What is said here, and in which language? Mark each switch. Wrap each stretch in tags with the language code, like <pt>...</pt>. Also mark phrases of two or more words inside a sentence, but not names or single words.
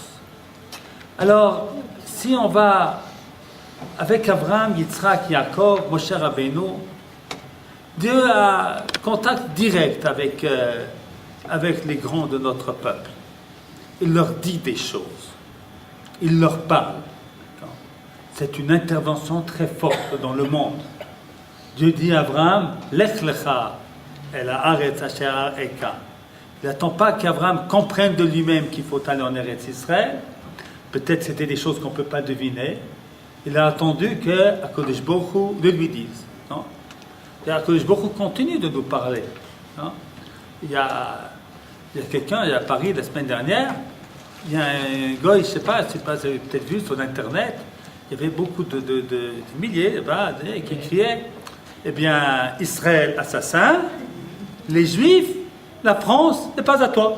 <fr>Alors, si on va avec Abraham, Yitzhak, Yaakov, Moshe Rabbeinu, Dieu a contact direct avec les grands de notre peuple. Il leur dit des choses. Il leur parle. C'est une intervention très forte dans le monde. Dieu dit à Abraham,</fr> <he>לך לך אל הארץ אשר אראך.</he> <fr>Il n'attend pas qu'Abraham comprenne de lui-même qu'il faut aller en Eretz Israël. Peut-être c'était des choses qu'on ne peut pas deviner. Il a attendu que</fr> <he>הקדוש ברוך הוא</he> <fr>le lui dise. Non? Et</fr> <he>הקדוש ברוך הוא</he> <fr>continue de nous parler. Non? Il y a quelqu'un, à Paris la semaine dernière, il y a un gars, je ne sais pas, vous avez peut-être vu sur Internet, il y avait beaucoup de milliers qui criaient, eh bien, Israël assassin, les Juifs, la France n'est pas à toi.</fr>